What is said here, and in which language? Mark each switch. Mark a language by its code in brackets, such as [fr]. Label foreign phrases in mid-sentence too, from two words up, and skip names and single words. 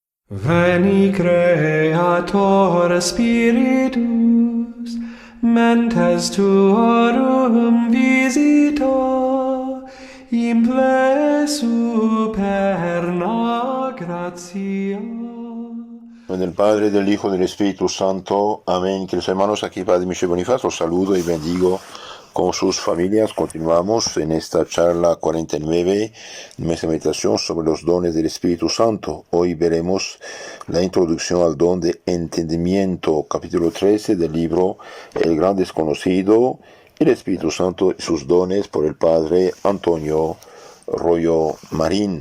[la] Veni Creator Spiritus, mentes tuorum visita, imple superna gratia. [es] Del Padre, del Hijo, del Espíritu Santo. Amén. Queridos hermanos, aquí Padre Michel Bonifaz, los saludo y bendigo con sus familias. Continuamos en esta charla 49, nuestra meditación sobre los dones del Espíritu Santo. Hoy veremos la introducción al don de entendimiento, capítulo 13 del libro El Gran Desconocido, el Espíritu Santo y sus dones, por el Padre Antonio Rollo Marín.